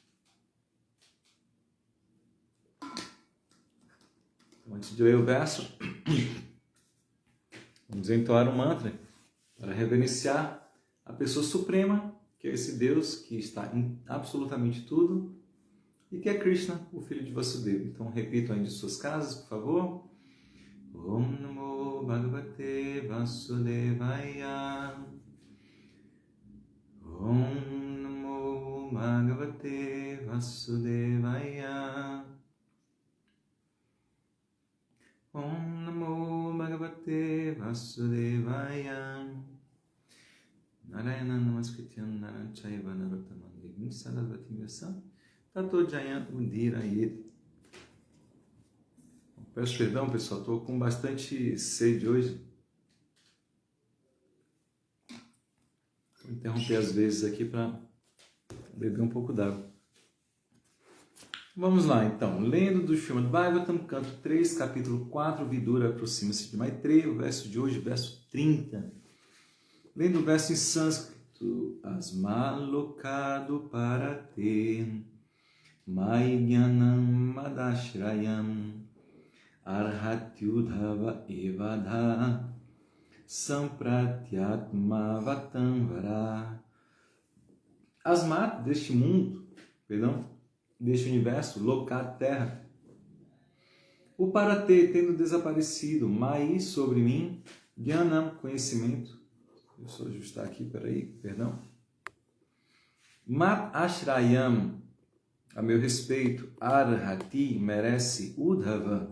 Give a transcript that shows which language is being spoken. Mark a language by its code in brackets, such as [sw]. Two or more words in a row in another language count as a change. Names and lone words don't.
[pt] Então, antes de ler o verso, vamos entoar um mantra para reverenciar a pessoa suprema, que é esse Deus que está em absolutamente tudo, e que é Krishna, o filho de Vasudeva. Então repitam aí de suas casas, por favor. [sa] ॐ नमो भगवते वासुदेवाय. ॐ नमो भगवते वासुदेवाय. ॐ नमो भगवते वासुदेवाय. नारायणं नमस्कृत्य नरं चैव नरोत्तमम् देवीं सरस्वतीं व्यासं ततो जयम् उदीरयेत्. [pt] Peço perdão, pessoal, estou com bastante sede hoje. Vou interromper às vezes aqui para beber um pouco d'água. Vamos lá, então. Lendo do Srimad Bhagavatam, canto 3, capítulo 4, Vidura aproxima-se de Maitreya, o verso de hoje, verso 30. Lendo o verso em sânscrito, [sa] अस्माल्लोकाद् उपरते मयि ज्ञानं मदाश्रयम् अर्हत्य् उद्धव एवाद्धा सम्प्रत्य् आत्मवतां वर. Asmat, [pt] deste mundo, deste universo, Lokat, terra. O Parate, tendo desaparecido, Mai, sobre mim, Gyanam, conhecimento. Deixa eu só ajustar aqui, perdão. [sa] मत् आश्रयम्, [pt] a meu respeito, Arhati, merece Udhava.